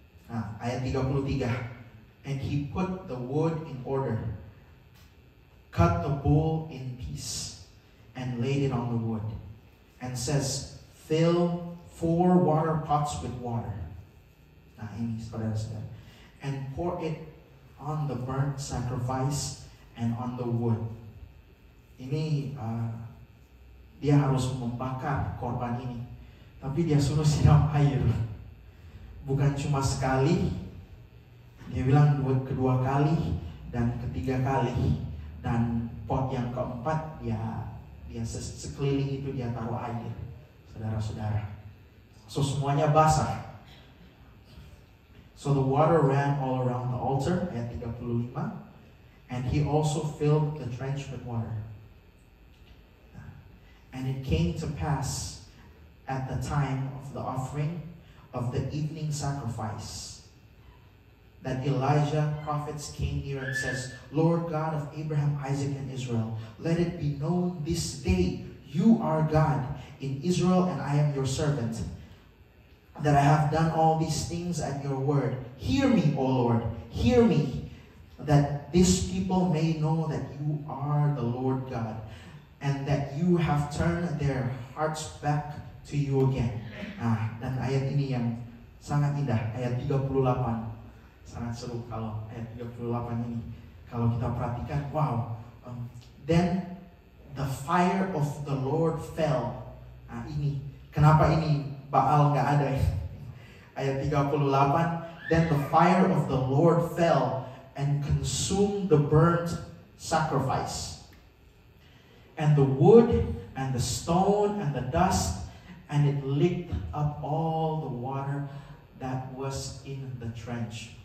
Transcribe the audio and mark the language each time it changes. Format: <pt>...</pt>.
<en>Ayat 33. And he put the wood in order, cut the bull in piece, and laid it on the wood, and says, "Fill 4 water pots with water."</en> <id>Nah ini saudara-saudara.</id> <en>And pour it on the burnt sacrifice and on the wood.</en> <id>Ini dia harus membakar korban ini, tapi dia suruh siram air. Bukan cuma sekali, dia bilang kedua kali dan ketiga kali, dan pot yang keempat dia sekeliling itu dia taruh air, saudara-saudara. So semuanya basah.</id> <en>So the water ran all around the altar, ayat 35, and he also filled the trench with water. And it came to pass at the time of the offering of the evening sacrifice that Elijah prophets came near and says, "Lord God of Abraham, Isaac, and Israel, let it be known this day, you are God in Israel, and I am your servant, that I have done all these things at your word. Hear me, O Lord, hear me, that this people may know that you are the Lord God, and that you have turned their hearts back to you again."</en> <id>Dan ayat ini yang sangat indah, ayat 38. Sangat seru kalau ayat 38 ini. Kalau kita perhatikan, wow.</id> <en>Then the fire of the Lord fell.</en> <id>Nah ini, kenapa ini Baal nggak ada ya?</id> <en>Ayat 38, then the fire of the Lord fell and consumed the burnt sacrifice, and the wood, and the stone, and the dust, and it licked up all the water that was in the trench.</en>